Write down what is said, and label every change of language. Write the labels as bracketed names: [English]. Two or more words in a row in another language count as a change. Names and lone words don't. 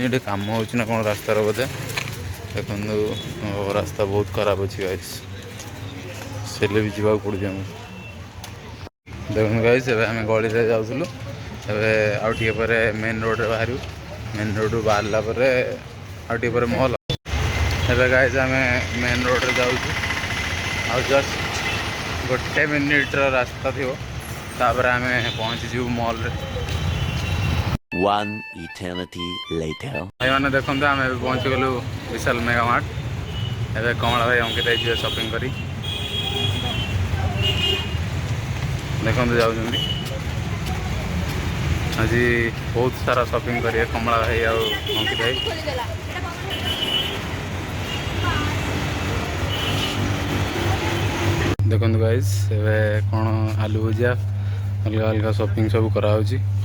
[Odia] ଏଠି କାମ ହେଉଛି ନା କ'ଣ ରାସ୍ତାର ବୋଧେ ଦେଖନ୍ତୁ ରାସ୍ତା ବହୁତ ଖରାପ ଅଛି ଗାଇସ୍ ସେଲେ ବି ଯିବାକୁ ପଡ଼ୁଛି ଆମକୁ ଦେଖନ୍ତୁ ଗାଇସ୍ ଏବେ ଆମେ ଗଳିରେ ଯାଉଥିଲୁ ଏବେ ଆଉ ଟିକେ ପରେ [English] main road [Odia] ବାହାରିବୁ [English] main road [Odia] ବାହାରିଲା ପରେ ଆଉ ଟିକେ ପରେ ମଲ୍ ଏବେ ଗାଇସ୍ ଆମେ [English] main road [Odia] ଯାଉଛୁ ଆଉ ଜଷ୍ଟ 1 ମିନିଟ୍ର ରାସ୍ତା ଥିବ ତାପରେ ଆମେ ପହଞ୍ଚିଯିବୁ ମଲ୍ରେ [English] One eternity later. [Odia] ଭାଇମାନେ ଦେଖନ୍ତୁ ଆମେ ଏବେ ପହଞ୍ଚିଗଲୁ ବିଶାଲ ମେଗା ମାର୍ଟ ଏବେ କମଳା ଭାଇ ଅଙ୍କିତ ଭାଇ ଯିବେ ସପିଂ କରି ଦେଖନ୍ତୁ ଯାଉଛନ୍ତି ଆଜି ବହୁତ ସାରା ସପିଂ କରିବେ କମଳା ଭାଇ ଆଉ ଅଙ୍କିତ ଭାଇ ଦେଖନ୍ତୁ ଗାଇସ୍ ଏବେ କ'ଣ ଆଲୁ ଭୁଜିଆ ଅଲଗା ଅଲଗା ସପିଂ ସବୁ କରାହେଉଛି